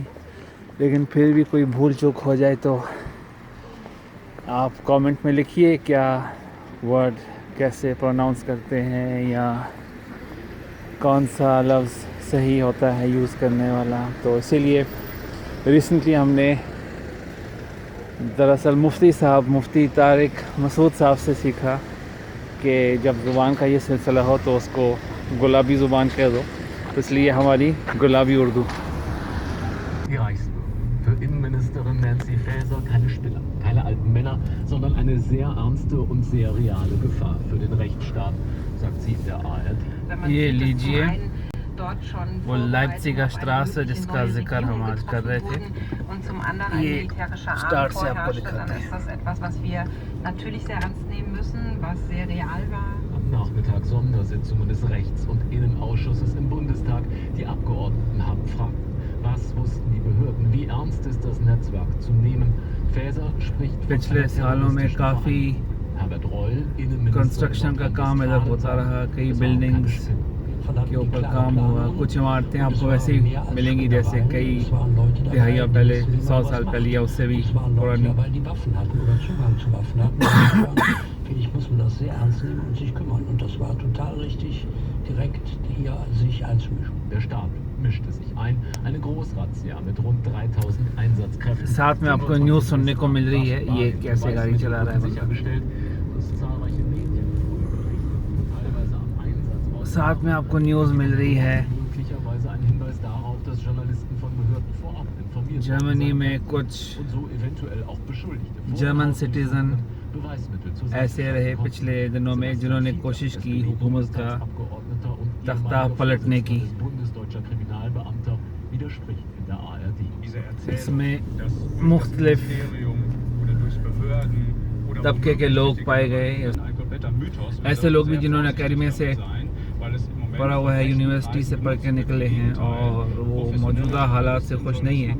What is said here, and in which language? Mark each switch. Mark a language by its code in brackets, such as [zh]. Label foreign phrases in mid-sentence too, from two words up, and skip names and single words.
[ur] لیکن پھر بھی کوئی بھول چوک ہو جائے تو آپ کمنٹ میں لکھیے کیا ورڈ کیسے پروناؤنس کرتے ہیں یا کون سا لفظ صحیح ہوتا ہے یوز کرنے والا. تو اسی لیے ریسینٹلی ہم نے دراصل مفتی طارق مسعود صاحب سے سیکھا کہ جب زبان کا یہ سلسلہ ہو تو اس کو گلابی زبان کہہ دو. تو اس لیے ہماری گلابی اردو. [de] Für Innenministerin Nancy Faeser keine Spinner, keine alten Männer, sondern eine sehr ernste und sehr reale Gefahr für den Rechtsstaat, sagt sie in der ARD. [ur] یہ لیجیے وہ لائپزگ سٹراسے جس کا ذکر ہم آج کر رہے تھے، یہ سٹارٹ سے آپ کو دکھاتے ہیں. [de] Am Nachmittag Sondersitzungen des Rechts- und Innenausschusses im Bundestag. Die Abgeordneten haben Fragen. Was wussten die Behörden? Wie ernst ist das Netzwerk zu nehmen? Faeser spricht von [ur] پچھلے سالوں میں کافی [de] Herbert Reul, Innenminister, [ur] کنسٹرکشن کا کام ادھر ہوتا رہا۔ کئی بلڈنگز کے اوپر کام ہوا. کچھ عمارتیں آپ کو ویسے ہی ملیں گی جیسے کئی دہائیاں پہلے، 100 سال پہلے یا اس سے بھی پرانی. [de] Ich muss man das sehr ernst nehmen und sich kümmern. Und das war total richtig, direkt hier sich einzumischen. Der Staat mischte sich ein. Eine Großrazzia mit rund 3000 Einsatzkräften. [ur] ساتھ میں آپ کو نیوز سننے کو مل رہی ہے یہ کیسے گاڑی چلا رہا ہے. [de] Sichergestellt, dass zahlreiche Medien teilweise am Einsatz [ur] ساتھ میں آپ کو نیوز مل رہی ہے [de] möglicherweise ein Hinweis darauf, dass Journalisten von Behörden vorab informiert [ur] جرمنی میں کچھ [de] und so eventuell auch Beschuldigte [en] German citizen [de] Beweismittel zu [ur] ایسے رہے پچھلے دنوں میں جنہوں نے کوشش کی حکومت کا تختہ پلٹنے کی. [de] bundesdeutscher Kriminalbeamter widerspricht in der ARD. [ur] اس میں مختلف طبقے کے لوگ پائے گئے. ایسے لوگ بھی جنہوں نے اکیڈمی سے پڑھا ہوا ہے، یونیورسٹی سے پڑھ کے نکلے ہیں اور وہ موجودہ حالات سے خوش نہیں ہیں.